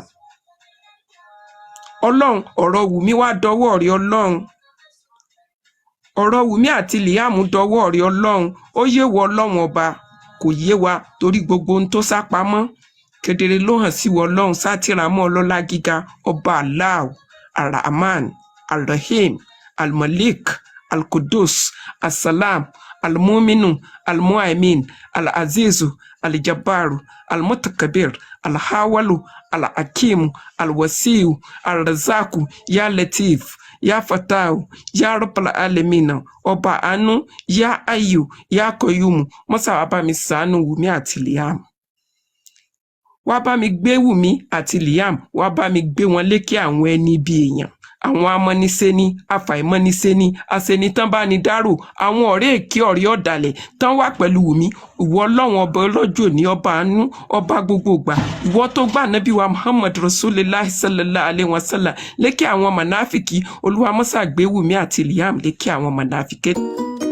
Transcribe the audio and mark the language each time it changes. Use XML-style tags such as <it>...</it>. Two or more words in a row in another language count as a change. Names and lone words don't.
<yo>Ọlọ́run, ọ̀rọ̀ Wùmí wá dọwọ́ rẹ Ọlọ́run. Ọ̀rọ̀ Wùmí àti Liam dọwọ́ rẹ Ọlọ́run. Ó yé wọ Ọlọ́run ọba, kò yé wa torí gbogbo ohun tó sá pamọ́. Kedere ló hàn sí wọ Ọlọ́run, sátìrámọ́ ọlọ́lá gíga, ọba</yo> <ar>الله، الرحمن، الرحيم، الملك، القدوس، السلام، المؤمن، المؤمن، العزيز، الجبار، المتكبر، الحول، الحكيم، الواسع، الرزاق، يا لطيف، يا فتاح، يا رب العالمين,</ar> <yo>ọba àánú,</yo> <ar>يا حي، يا قيوم,</ar> <yo>mọ́sà wá bá mi ṣàánú Wùmí àti Liam. Wá bá mi gbé Wùmí àti Liam, wá bá mi gbé wọn lékè àwọn ẹni bí èèyàn. Àwọn amọ́nisẹ́ni, afàìmọ́nisẹ́ni, aṣenitán bá ní dárò, àwọn ọ̀rẹ́ èké ọ̀rẹ́ ọ̀dàlẹ̀ tán wà pẹ̀lú Wùmí. Ìwọ Ọlọ́run ọba ọlọ́jọ́ ní ọba àánú, ọba gbogbo ìgbà. Ìwọ tó gbà Nábì wa Muhammad</yo> <ar>رسول الله صلى الله عليه وسلم</ar> <yo>lékè àwọn mànáfìkì, Olúwa mọ́sà gbé Wùmí àti Liam lékè àwọn mànáfìkì.</yo>